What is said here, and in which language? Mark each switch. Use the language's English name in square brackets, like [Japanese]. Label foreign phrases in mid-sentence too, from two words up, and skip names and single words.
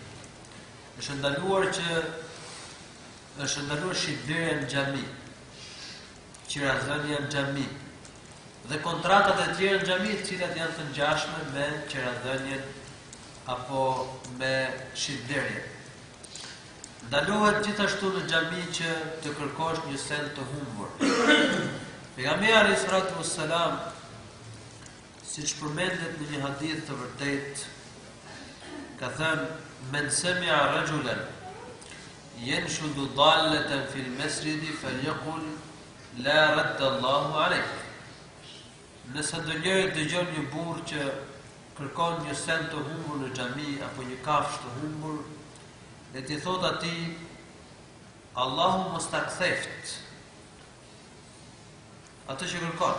[Albanian] Është ndaluar shitblerja në xhami, qirazënia në xhami dhe kontratat e tjera në xhami, të cilat janë të ngjashme me qirazënien apo me shitblerjen. Ndalohet gjithashtu në xhami që të kërkosh një send të humbur. [Arabic] Pejgamberi عليه الصلاة والسلام, [Albanian] siç përmendet në një hadith të vërtet, ka thënë: [Arabic] "من سمع رجلا ينشد ضالة في المسجد فليقل لا رد الله عليك." [Albanian] Nëse ndonjëri dëgjon një burr që kërkon një send të humbur në xhami apo një kafshë të humbur, dhe ti thot atij: "Allahu mos ta ktheft atë që kërkon."